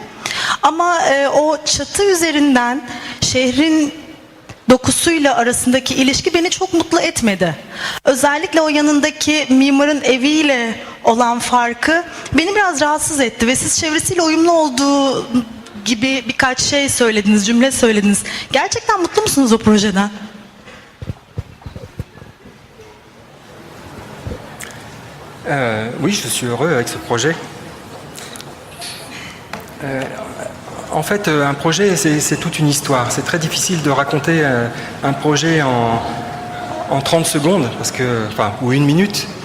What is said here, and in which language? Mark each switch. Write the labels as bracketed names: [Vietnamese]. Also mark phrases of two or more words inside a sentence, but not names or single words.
[Turkish] Ama o çatı üzerinden şehrin dokusuyla arasındaki ilişki beni çok mutlu etmedi. Özellikle o yanındaki mimarın eviyle olan farkı beni biraz rahatsız etti ve siz çevresiyle uyumlu olduğu gibi birkaç şey söylediniz, cümle söylediniz. Gerçekten mutlu musunuz o projeden? [French] Oui, je suis heureux avec ce projet. En fait, un projet, c'est toute une histoire. C'est très difficile de raconter un projet en 30 secondes, parce que, enfin, ou une minute.